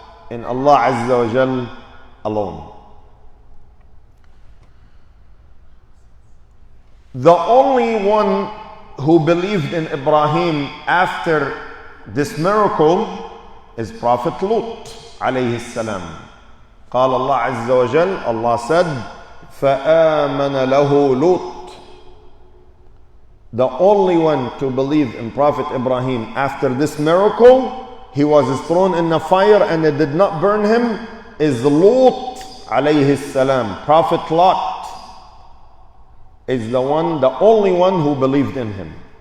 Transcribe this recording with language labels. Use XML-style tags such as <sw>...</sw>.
<en>In Allah Azza wa Jal alone. The only one who believed in Ibrahim after this miracle is Prophet Lut alayhi salam.</en> <ar>قال الله عز وجل,</ar> <en>Allah said,</en> <ar>فآمن له لوط.</ar> <en>The only one to believe in Prophet Ibrahim after this miracle, he was thrown in the fire and it did not burn him, is Lut alayhi salam. Prophet Lot is the only one who believed in him.</en>